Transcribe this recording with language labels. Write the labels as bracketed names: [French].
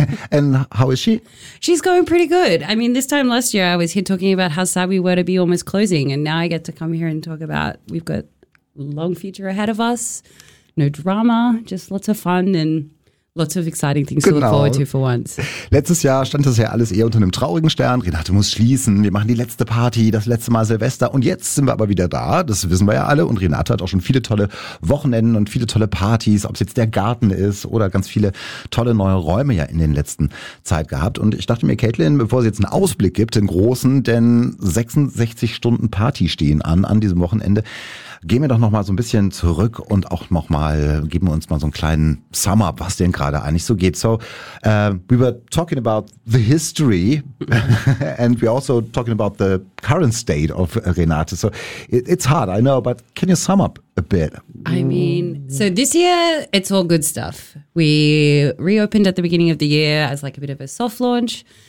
[English] And how is she? She's going pretty good. I mean, this time last year I was here talking about how sad we were to be almost closing. And now I get to come here and talk about we've got long future ahead of us. No drama, just lots of fun and lots of exciting things [German] genau. [English] To look forward to for once. [German] Letztes Jahr stand das ja alles eher unter einem traurigen Stern. Renate muss schließen, wir machen die letzte Party, das letzte Mal Silvester. Und jetzt sind wir aber wieder da, das wissen wir ja alle. Und Renate hat auch schon viele tolle Wochenenden und viele tolle Partys, ob es jetzt der Garten ist oder ganz viele tolle neue Räume ja in den letzten Zeit gehabt. Und ich dachte mir, Caitlin, bevor sie jetzt einen Ausblick gibt, den großen, denn 66 Stunden Party stehen an diesem Wochenende, gehen wir doch nochmal so ein bisschen zurück und auch nochmal, geben wir uns mal so einen kleinen Sum-up, was denn gerade eigentlich so geht. [English] So, we were talking about the history and we're also talking about the current state of Renate. So, it's hard, I know, but can you sum up a bit? I mean, so this year, it's all good stuff. We reopened at the beginning of the year as like a bit of a soft launch.